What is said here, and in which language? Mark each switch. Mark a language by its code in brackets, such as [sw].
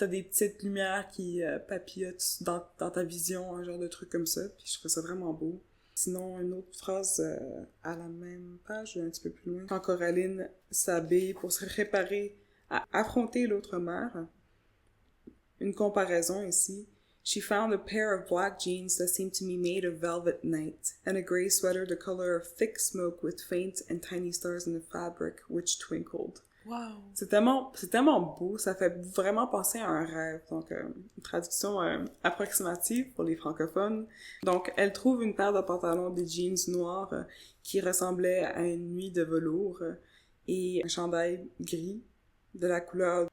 [fr] t'as des petites lumières qui papillotent dans ta vision, un genre de truc comme ça. Puis je trouve ça vraiment beau. Sinon, une autre phrase à la même page, un petit peu plus loin. Quand Coraline s'habille pour se préparer à affronter l'autre mère, une comparaison ici. [en] She found a pair of black jeans that seemed to me made of velvet night, and a gray sweater the color of thick smoke with faint and tiny stars in the fabric which twinkled. Wow! [fr] C'est tellement beau, ça fait vraiment penser à un rêve. Donc, une traduction approximative pour les francophones. Donc, elle trouve une paire de pantalons des jeans noirs qui ressemblaient à une nuit de velours et un chandail gris de la couleur...